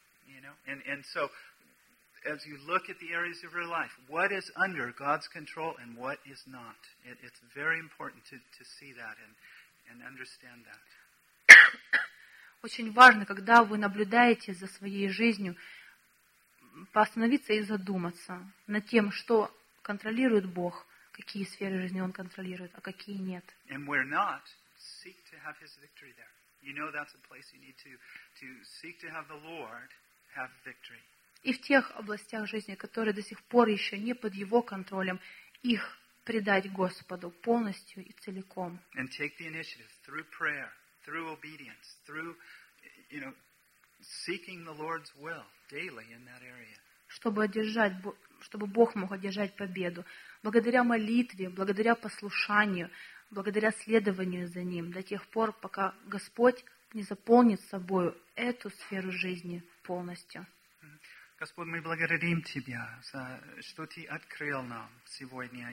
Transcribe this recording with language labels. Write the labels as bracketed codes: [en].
[en] You know? And [ru] очень важно, когда вы наблюдаете за своей жизнью, остановиться и задуматься над тем, что контролирует Бог, какие сферы жизни Он контролирует, а какие нет. [en] And where not, seek to have His victory there. You know that's a place you need to seek to have the Lord have victory. [ru] И в тех областях жизни, которые до сих пор еще не под Его контролем, их предать Господу полностью и целиком. [en] And take the initiative through prayer. Through obedience, through, you know, seeking the Lord's will daily in that area. [ru] Чтобы Бог мог одержать победу, благодаря молитве, благодаря послушанию, благодаря следованию за Ним, до тех пор, пока Господь не заполнит собою эту сферу жизни полностью. Господь, мы благодарим Тебя за что Ты открыл нам сегодня.